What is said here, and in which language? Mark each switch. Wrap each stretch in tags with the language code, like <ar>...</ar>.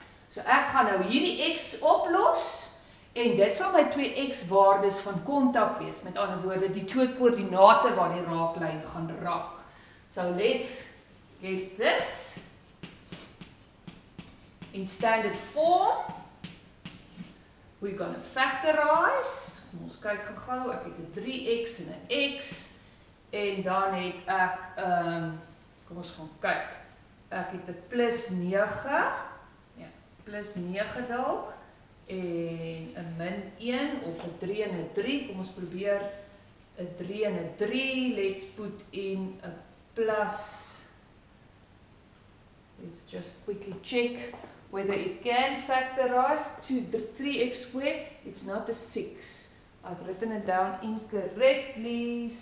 <af>So ek gaan nou hierdie x oplos, en dit sal my 2x waardes van kontak wees. Met ander woorde, die 2 koördinate waar die raaklyn gaan raak.</af> <en>So let's get this in standard form. We're going to factorize.</en> <af>Ons kyk gou, ek het 'n 3x en 'n x, en dan het ek, kom ons gaan kyk, ek het 'n plus 9, ja, plus 9 dalk, en 'n min 1 of 'n 3 en 'n 3, kom ons probeer 'n 3 en 'n 3,</af> <en>let's put in</en> <af>'n plus,</af> <en>let's just quickly check whether it can factorize to the 3x squared. It's not a 6. I've written it down incorrectly.</en>